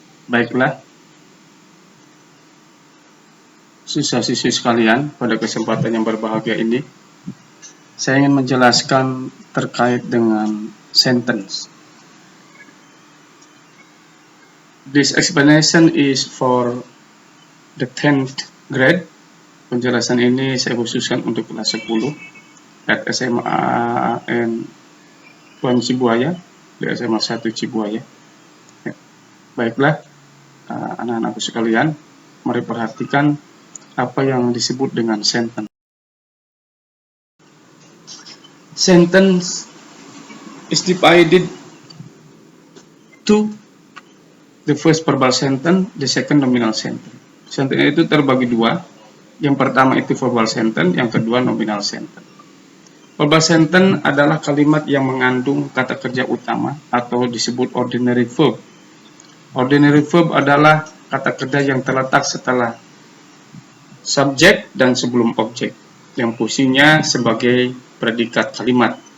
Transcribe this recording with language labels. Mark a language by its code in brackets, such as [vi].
[id] Baiklah, siswa-siswi sekalian, pada kesempatan yang berbahagia ini, saya ingin menjelaskan terkait dengan sentence. [en] This explanation is for the 10th grade. [id] Penjelasan ini saya khususkan untuk kelas 10 at SMA AN Tuan Cibuaya, di SMA 1 Cibuaya. Baiklah, anak-anakku sekalian, mari perhatikan apa yang disebut dengan sentence. [en] Sentence is divided to the first verbal sentence, the second nominal sentence. [id] Sentence itu terbagi dua. Yang pertama itu verbal sentence, yang kedua nominal sentence. Verbal sentence adalah kalimat yang mengandung kata kerja utama atau disebut ordinary verb. Ordinary verb adalah kata kerja yang terletak setelah subjek dan sebelum objek, yang fungsinya sebagai predikat kalimat.